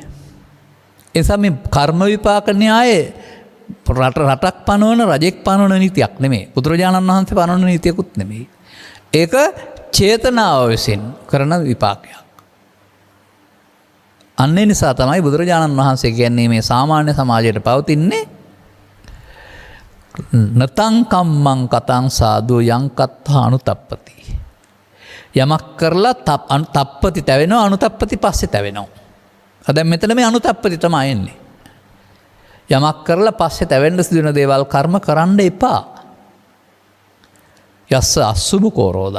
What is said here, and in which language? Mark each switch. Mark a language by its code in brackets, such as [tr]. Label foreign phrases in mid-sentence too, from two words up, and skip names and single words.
[si] ඒ නිසා මේ කර්ම විපාක න්‍යායේ රටක් පනවන, රජෙක් පනවන නීතියක් නෙමෙයි. බුදුරජාණන් වහන්සේ පනවන නීතියකුත් නෙමෙයි. ඒක චේතනාව විසින් කරන විපාකයක්. අන්න ඒ නිසා තමයි බුදුරජාණන් වහන්සේ කියන්නේ මේ සාමාන්‍ය සමාජයට පවතින්නේ [pi] නතං කම්මං කතං සාදු යං කත්තා අනුතප්පති. [si] යමක් කරලා තප්පති තැවෙනවා, අනුතප්පති පස්සේ තැවෙනවා. දැන් මෙතන මේ අනුතප්පති තමයි එන්නේ. යමක් කරලා පස්සේ තැවෙන්න සිදුවෙන දේවල් කර්ම කරන්න එපා. [pi] යස්ස අසුභ කෝරෝදං.